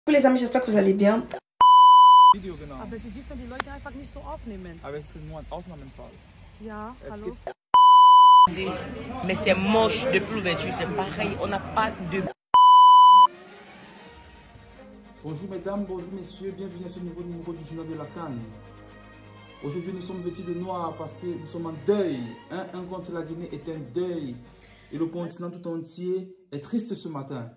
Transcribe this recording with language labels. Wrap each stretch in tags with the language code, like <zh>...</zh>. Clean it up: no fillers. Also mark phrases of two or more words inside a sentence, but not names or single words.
<fr>Coucou les amis, j'espère que vous allez bien.</fr> <de>Video, genau. Aber sie dürfen die Leute einfach nicht so aufnehmen. Aber es ist nur ein Ausnahmefall. Ja, hallo.</de> <fr>Mais c'est moche depuis l'ouverture, c'est pareil, on n'a pas de... Bonjour mesdames, bonjour messieurs, bienvenue à ce nouveau numéro du journal de la CAN. Aujourd'hui nous sommes vêtus de noir parce que nous sommes en deuil. Un contre la Guinée est un deuil. Et le continent tout entier est triste ce matin.</fr>